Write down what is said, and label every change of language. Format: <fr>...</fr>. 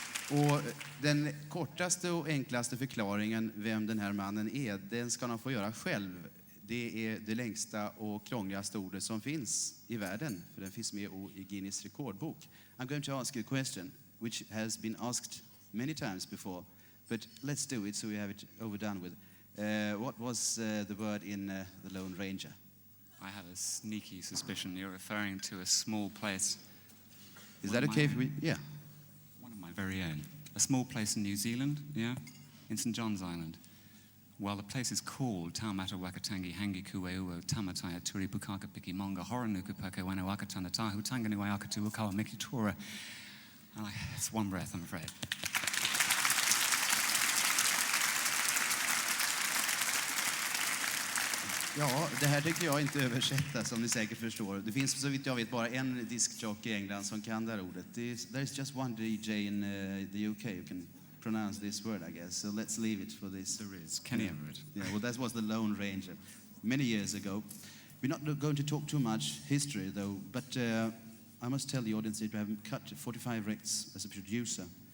<sv>Och den kortaste och enklaste förklaringen vem den här mannen är, den ska han få göra själv. Det är det längsta och krångligaste ordet som finns i världen, för den finns med i Guinness rekordbok.</sv> <en>I'm going to ask you a question which has been asked many times before, but let's do it so we have it overdone with. What was the word in The Lone Ranger? I have a sneaky suspicion you're referring to a small place. Is that okay if we... Yeah. One of my very own. A small place in New Zealand, yeah? In St. John's Island. Well, the place is called Taumata Wakatangi Hangi Kueuo Tamataya Turi Pukaka Piki Monga Horonuku Paka Wana Wakatana Tahu Tangani Wayakatu Wakawa Miki Tora. It's one breath, I'm afraid.</en> <sv>Ja, det här tycker jag inte översätta, som ni säkert förstår. Det finns så vitt jag vet bara en diskjockey i England som kan det här ordet.</sv> <en>There's just one DJ in the UK who can pronounce this word, I guess. So let's leave it for this. There is. Kenny Everett. Yeah, well, that was the Lone Ranger many years ago. We're not going to talk too much history, though, but I must tell the audience that you have cut 45 records as a producer.</en>